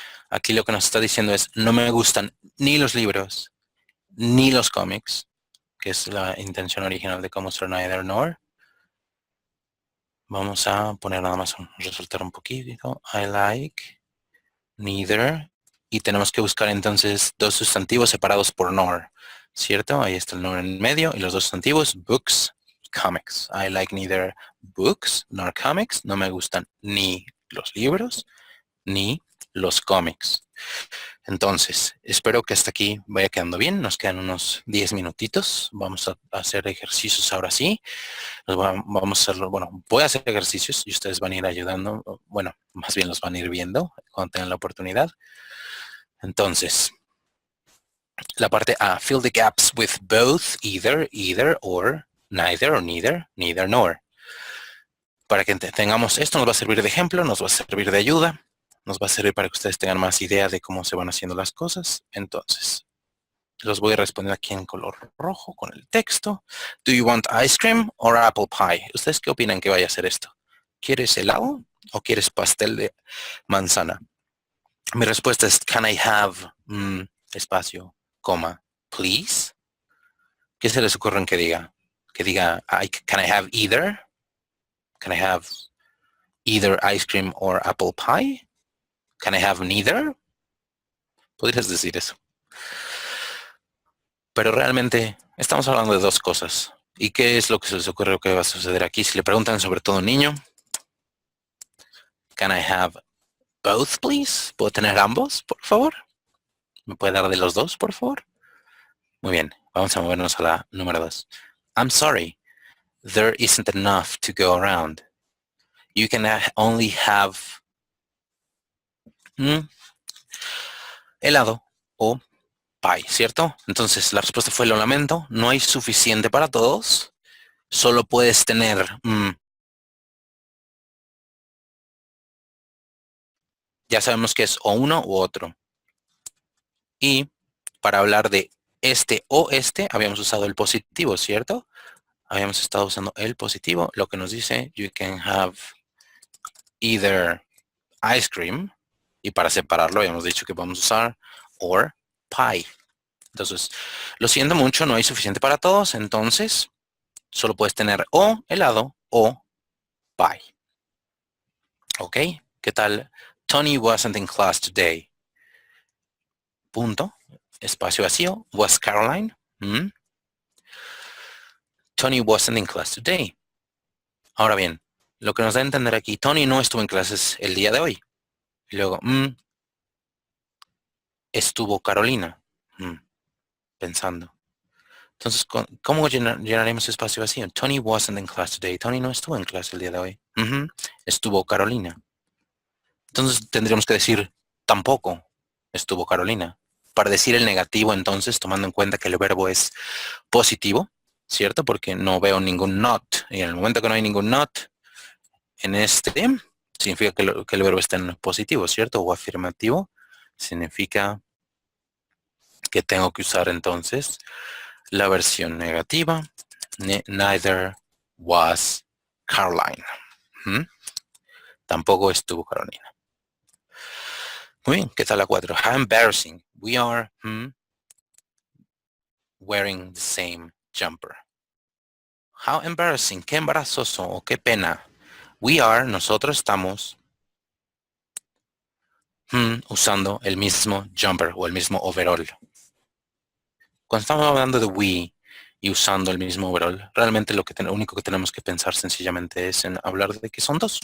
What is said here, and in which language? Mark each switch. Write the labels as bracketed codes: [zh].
[es] Aquí lo que nos está diciendo es, no me gustan ni los libros, ni los cómics, que es la intención original de cómo usar neither nor. Vamos a poner nada más resaltar un poquito. [en] I like neither. [es] Y tenemos que buscar entonces dos sustantivos separados por nor, ¿cierto? Ahí está el nor en medio y los dos sustantivos, books, comics. [en] I like neither books nor comics. [es] No me gustan ni los libros ni los cómics. Entonces, espero que hasta aquí vaya quedando bien. Nos quedan unos 10 minutitos. Vamos a hacer ejercicios ahora sí. Vamos a hacerlo, bueno, voy a hacer ejercicios y ustedes van a ir ayudando. Bueno, más bien los van a ir viendo cuando tengan la oportunidad. Entonces, La parte A, [en] fill the gaps with both, either, either, or, neither, or neither, neither, nor. [es] Para que tengamos esto, nos va a servir de ejemplo, nos va a servir de ayuda, nos va a servir para que ustedes tengan más idea de cómo se van haciendo las cosas. Entonces, los voy a responder aquí en color rojo con el texto. [en] Do you want ice cream or apple pie? [es] ¿Ustedes qué opinan que vaya a ser esto? ¿Quieres helado o quieres pastel de manzana? Mi respuesta es, [en] can I have, [es] espacio, coma, [en] please? [es] ¿Qué se les ocurre en que diga? Que diga, [en] can I have either? Can I have either ice cream or apple pie? Can I have neither? [es] Podrías decir eso. Pero realmente estamos hablando de dos cosas. ¿Y qué es lo que se les ocurre que va a suceder aquí? Si le preguntan sobre todo a un niño, [en] can I have both, please? [es] ¿Puedo tener ambos, por favor? ¿Me puede dar de los dos, por favor? Muy bien, vamos a movernos a la número 2. [en] I'm sorry, there isn't enough to go around. You can only have [es] helado o [en] pie, [es] ¿cierto? Entonces la respuesta fue lo lamento, no hay suficiente para todos, solo puedes tener, ya sabemos que es o uno u otro. Y para hablar de este o este, habíamos usado el positivo, ¿cierto? Habíamos estado usando el positivo, lo que nos dice, [en] you can have either ice cream, [es] y para separarlo habíamos dicho que vamos a usar [en] or pie. [es] Entonces, lo siento mucho, no hay suficiente para todos, entonces solo puedes tener o helado o pie. ¿Ok? ¿Qué tal? [en] Tony wasn't in class today. [es] Punto. Espacio vacío. [en] Was Caroline? Tony wasn't in class today. [es] Ahora bien, lo que nos da a entender aquí, Tony no estuvo en clases el día de hoy. Y luego, estuvo Carolina. Pensando. Entonces, ¿cómo llenaremos espacio vacío? [en] Tony wasn't in class today. [es] Tony no estuvo en clase el día de hoy. Estuvo Carolina. Entonces tendríamos que decir, tampoco estuvo Carolina. Para decir el negativo, entonces, tomando en cuenta que el verbo es positivo, ¿cierto? Porque no veo ningún not. Y en el momento que no hay ningún not, en este, significa que el verbo está en positivo, ¿cierto? O afirmativo. Significa que tengo que usar entonces la versión negativa. [en] Neither was Caroline. [es] Tampoco estuvo Carolina. Muy bien, ¿qué tal la 4? [en] How embarrassing. We are wearing the same jumper. How embarrassing. [es] Qué embarazoso o qué pena. [en] We are, [es] nosotros estamos usando el mismo jumper o el mismo overall. Cuando estamos hablando de we y usando el mismo overall, realmente lo único que tenemos que pensar sencillamente es en hablar de que son dos.